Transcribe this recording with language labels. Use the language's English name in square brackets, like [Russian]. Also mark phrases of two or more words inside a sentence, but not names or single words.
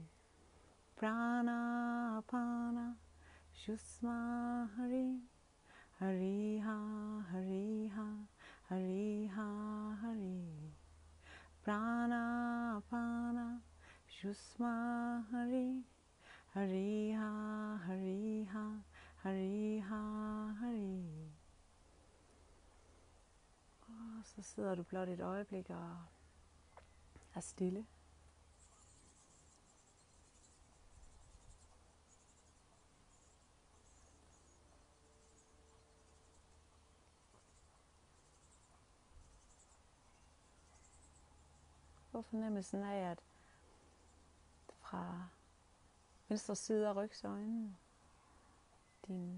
[Sanskrit] Prana Apana, Shushma Hari, Hariha, Hariha, Hariha, Hari. Prana Apana, Shushma Hari, Hariha, Hariha, Hariha, Hari. [Danish] Og så sidder du blot et øjeblik og er stille. Få fornemmelsen af, at fra venstre side af rygsøjlen, din